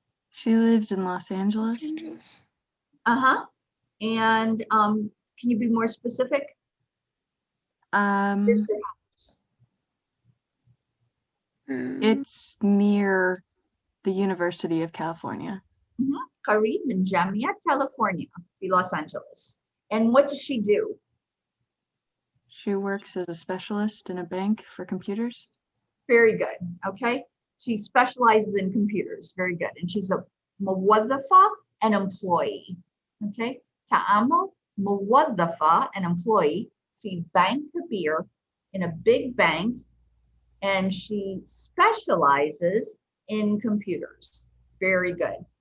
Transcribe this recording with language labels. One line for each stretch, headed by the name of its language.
English: She lives in Los Angeles. Uh-huh. And can you be more specific? Where's her house? It's near the University of California.
Arabic: قريب من جامعة كاليفورنيا في Los Angeles.
English: And what does she do? She works as a specialist in a bank for computers. Very good. Okay. She specializes in computers. Very good. And she's a موظفة, an employee. Okay.
Arabic: تعمل موظفة,
English: an employee
Arabic: في بنك كبير,
English: in a big bank, and she specializes in computers. Very good.